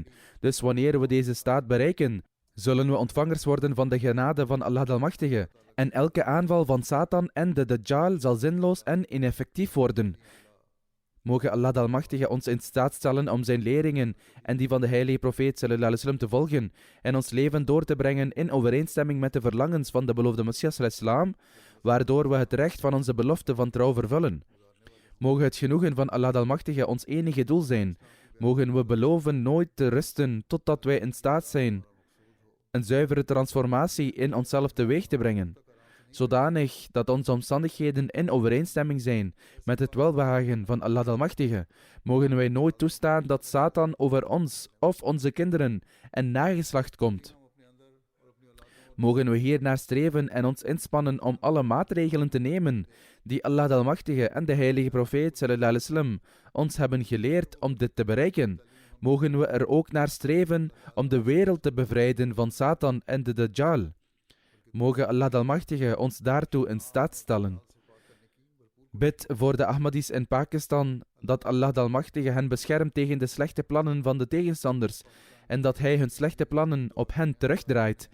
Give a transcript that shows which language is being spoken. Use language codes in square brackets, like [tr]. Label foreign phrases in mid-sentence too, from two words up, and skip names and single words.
[nl] Dus wanneer we deze staat bereiken, zullen we ontvangers worden van de genade van Allah de Almachtige. En elke aanval van Satan en de Dajjal zal zinloos en ineffectief worden. Mogen Allah de Almachtige ons in staat stellen om zijn leringen en die van de heilige profeet [ar] صلى الله عليه وسلم [nl] te volgen en ons leven door te brengen in overeenstemming met de verlangens van de beloofde Messias [ar] عليه السلام, [nl] waardoor we het recht van onze belofte van trouw vervullen. Mogen het genoegen van Allah de Almachtige ons enige doel zijn. Mogen we beloven nooit te rusten totdat wij in staat zijn een zuivere transformatie in onszelf teweeg te brengen, zodanig dat onze omstandigheden in overeenstemming zijn met het welbehagen van Allah de Almachtige. Mogen wij nooit toestaan dat Satan over ons of onze kinderen en nageslacht komt. Mogen we hier naar streven en ons inspannen om alle maatregelen te nemen die Allah de Almachtige en de heilige profeet [ar] صلى الله عليه وسلم [nl] ons hebben geleerd om dit te bereiken. Mogen we er ook naar streven om de wereld te bevrijden van Satan en de Dajjal. Mogen Allah de Almachtige ons daartoe in staat stellen. Bid voor de Ahmadis in Pakistan dat Allah de Almachtige hen beschermt tegen de slechte plannen van de tegenstanders en dat hij hun slechte plannen op hen terugdraait.